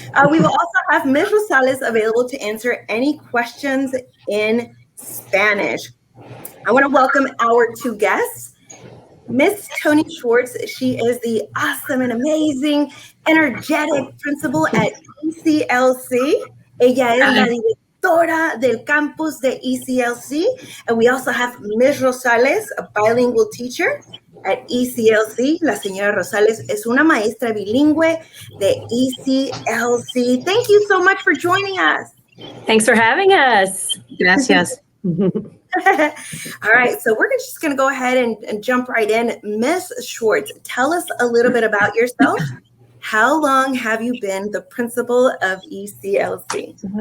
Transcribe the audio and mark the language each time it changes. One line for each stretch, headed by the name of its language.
English: We will also have Ms. Rosales available to answer any questions in Spanish. I want to welcome our two guests. Miss Toni Schwartz, she is the awesome and amazing, energetic principal at ECLC.
Spanish: Ella es la directora del campus de ECLC.
English: And we also have Ms. Rosales, a bilingual teacher at ECLC.
Spanish: La señora Rosales es una maestra bilingüe de ECLC.
English: Thank you so much for joining us. Thanks for having us.
Spanish: Gracias.
English: All right, so we're just going to go ahead and jump right in. Miss Schwartz, tell us a little bit about yourself. How long have you been the principal of ECLC?